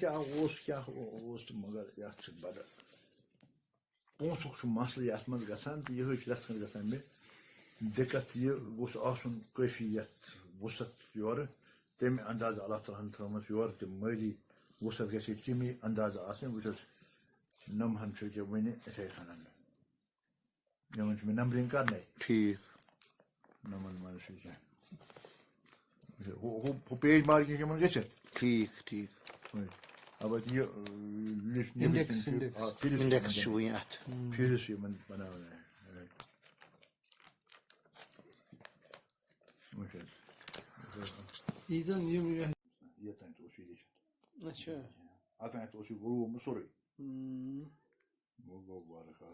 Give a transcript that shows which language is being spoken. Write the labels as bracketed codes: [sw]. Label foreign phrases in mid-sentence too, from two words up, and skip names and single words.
[ks] مگر یتھ چھُ بڑٕ پونٛسُک چھُ مسلہٕ یتھ منٛز گژھان تہٕ یِہے چھِ رژھ کھنٛڈ گژھان مےٚ دقت یہ گوٚژھ آسُن کٲفی یَتھ وُسعت یورٕ تَمہِ اندازٕ اللہ تعالیٰ ہن تھٲومٕژ یورٕ تہِ مٲلی وُسعت گژھِ ہے تَمی اندازٕ آسٕنۍ بہٕ چھُس نمہن چھُ یہِ وٕنہِ یِتھَے کٔنن یِمن چھُ مےٚ نمبرِنگ کرنے ٹھیک نمن منٛز چھُ کینٛہہ ہُہ پیج مارکِنگ یِمن گٔژھِتھ ٹھیک ٹھیک البتہٕ یہِ Index. انڈیکس چھُ وٕنہِ اتھ فہرِست یِمن بناوان ایٖزن یِم یوٚتانۍ تہِ اوس یہِ لیٖکھِتھ اچھا اوٚتانۍ اوس یہِ گوٚومُت سورُے گوٚو بارٕ